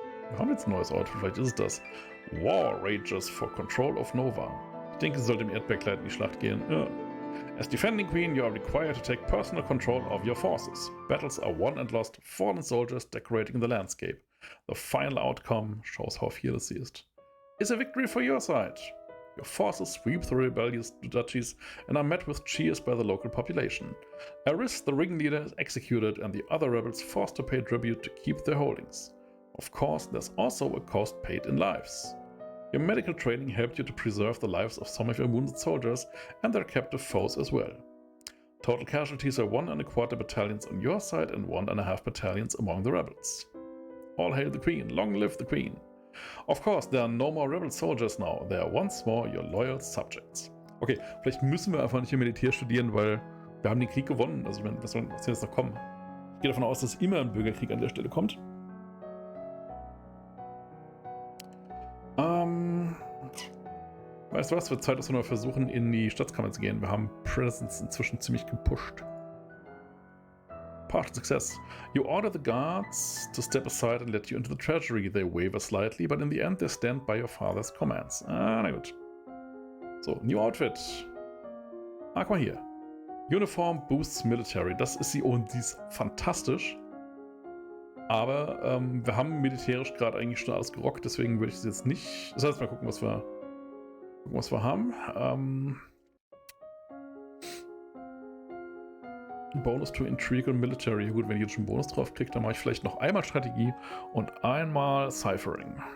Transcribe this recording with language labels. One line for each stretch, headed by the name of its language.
German: Wir haben jetzt ein neues Outfit, vielleicht ist es das.
English: War rages for control of Nova.
German: Ich denke, sie sollte im Erdbergkleid in die Schlacht gehen. Ja.
English: As defending queen, you are required to take personal control of your forces. Battles are won and lost, fallen soldiers decorating the landscape. The final outcome shows how fearless she is. Is a victory for your side. Your forces sweep through rebellious duchies and are met with cheers by the local population. Aris, the ringleader, is executed and the other rebels forced to pay tribute to keep their holdings. Of course, there's also a cost paid in lives. Your medical training helped you to preserve the lives of some of your wounded soldiers and their captive foes as well. Total casualties are 1.25 battalions on your side and 1.5 battalions among the rebels. All hail the Queen, long live the Queen. Of course, there are no more rebel soldiers now, they are once more your loyal subjects.
German: Okay, vielleicht müssen wir einfach nicht im Militär studieren, weil wir haben den Krieg gewonnen. Also was soll jetzt noch kommen? Ich gehe davon aus, dass immer ein Bürgerkrieg an der Stelle kommt. Weißt du was, wird Zeit, dass wir noch versuchen, in die Staatskammer zu gehen. Wir haben Presence inzwischen ziemlich gepusht.
English: Partial success. You order the guards to step aside and let you into the treasury. They waver slightly, but in the end they stand by your father's commands.
German: Na gut.
English: So, New Outfit.
German: Guck mal hier.
English: Uniform boosts military.
German: Das ist sie und sie ist fantastisch. Aber wir haben militärisch gerade eigentlich schon alles gerockt, deswegen würde ich es jetzt nicht. Das heißt, mal gucken, was wir haben. Bonus to Intrigue und Military. Gut, wenn ich jetzt schon einen Bonus drauf kriege, dann mache ich vielleicht noch einmal Strategie und einmal Ciphering.